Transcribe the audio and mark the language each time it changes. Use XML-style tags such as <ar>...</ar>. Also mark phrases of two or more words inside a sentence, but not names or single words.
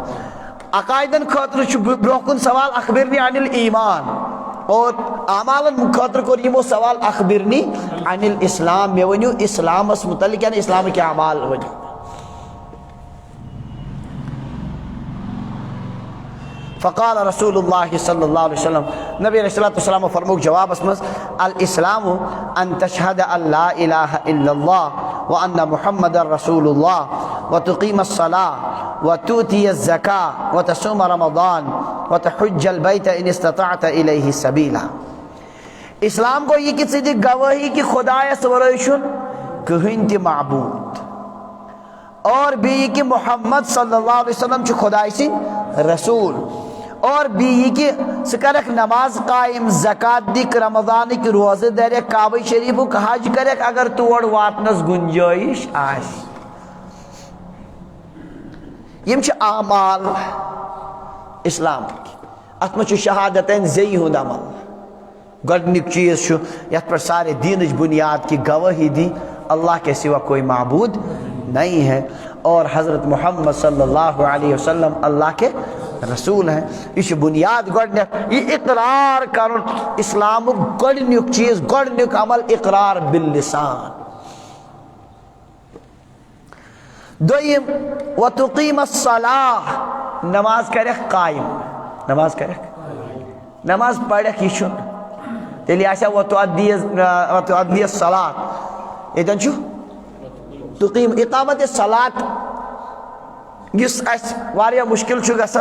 <ks>عقایدن خٲطرٕ چھُ برونٛہہ کُن سوال</ks> <ar>اخبرنی عن الایمان</ar> <ks>اور اعمالن خٲطرٕ کوٚر یِمو سوال</ks> <ar>اخبرنی عن الاسلام</ar> <ks>مےٚ ؤنِو اسلامس متعلق یعنی اسلامٕکۍ اعمال ؤنِو.</ks> <ar>فقال رسول اللہ صلی اللہ علیہ وسلم</ar> <ks>نبی علیہ السلام فرموک جوابس منٛز</ks> <ar>الاسلام ان تشہد ان لا الہ الا اللہ وان محمد رسول اللہ وتقیم الصلاة وتؤتی الزکاة وتصوم رمضان وتحج البیت ان استطعت الیہ سبیلا.</ar> <ks>اسلام کو یہ کہ ژٕ دِ گوٲہی کہ خدایس ورٲے چھُنہٕ کٕہٕنۍ تہِ معبوٗد اور بیٚیہِ کہ محمد صلی اللہ علیہ وسلم چھُ خداے سٕنٛدۍ رسوٗل اور بیٚیہِ کہ ژٕ کرکھ نماز قایِم زکات دِکھ رمضانٕکۍ روزٕ دَرکھ کعبہ شریٖفُک حج کرکھ اگر تور واتنس گُنجٲیِش آسہِ. یِم چھِ اعمال اسلامٕکۍ. اتھ منٛز چھُ شہادتین زیٚیہِ ہُنٛد عمل. گۄڈنیُک چیٖز چھُ یتھ پٮ۪ٹھ سارے دیٖنٕچ بُنیاد کہ گوٲہی دی</ks> <ur>اللہ کے سوا کوئی معبود نہیں ہے اور حضرت محمد صلی اللہ علیہ وسلم اللہ کے رسول ہیں.</ur> <ks>یہ چھُ بُنیاد گۄڈنیٚتھ یہِ اقرار کرُن اسلامُک گۄڈنیُک چیٖز گۄڈنیُک عمل</ks> <ar>اقرار باللسان.</ar> <ks>دوٚیِم</ks> <ar>وتقیم الصلاة</ar> <ks>نماز کرکھ قایِم. نماز کرکھ نماز پرکھ یہِ چھُنہٕ تیٚلہِ آسیا</ks> <ar>وتؤدی الصلاة</ar> <ks>ییٚتٮ۪ن چھُ</ks> <ar>تقیم اقامت صلات</ar> <ks>یُس اَسہِ واریاہ مُشکِل چھُ گژھان.</ks>